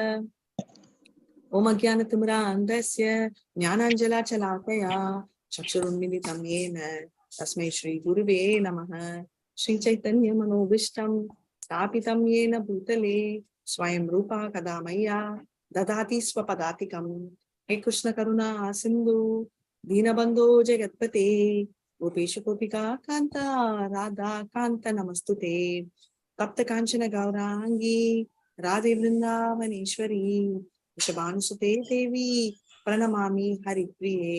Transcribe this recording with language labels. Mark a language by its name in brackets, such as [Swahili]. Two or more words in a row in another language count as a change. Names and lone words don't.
[Sanskrit] ओम् अज्ञानतिमिरान्धस्य ज्ञानाञ्जलाच्चलाकया चक्षुरुन्मिलितम् येन तस्मै श्री गुरवे नमः. श्री चैतन्य मनोभीष्टं स्थापितं येन भूतले स्वयं रूपा कदा मय्या ददाति स्वपदातिकम्. हे कृष्ण करुणा सिन्धु दीनबन्धो जगत्पते गोपेश गोपिका कान्ता राधा कान्त नमस्तुते. तप्त कांचन गौरांगी राधे वृंदावनेश्वरी वृषभानुसुते देवी प्रणमामि हरिप्रिये.